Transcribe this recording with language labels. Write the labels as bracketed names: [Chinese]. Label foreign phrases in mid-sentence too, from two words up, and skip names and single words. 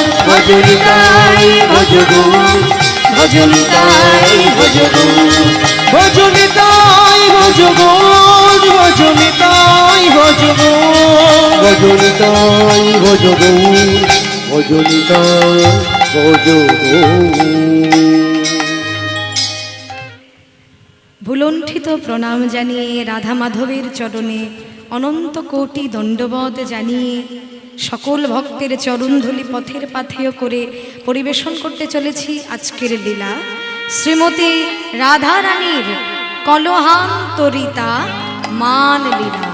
[Bangla] ভজ নিতাই ভজ গৌর ভজ নিতাই ভজ গৌর ভজ নিতাই ভজ গৌর ভজ নিতাই ভজ গৌর ভজ নিতাই ভজ গৌর ভজ নিতাই ভজ গৌর। ভুলণ্ঠিত প্রণাম জানিয়ে রাধা মাধবের চরণে অনন্ত কোটি দণ্ডবত জানিয়ে সকল ভক্তের চরণধূলি পথের পাথেয় করে পরিবেশন করতে চলেছি আজকের লীলা শ্রীমতী রাধা রানীর কলহান্তরিতা মান লীলা।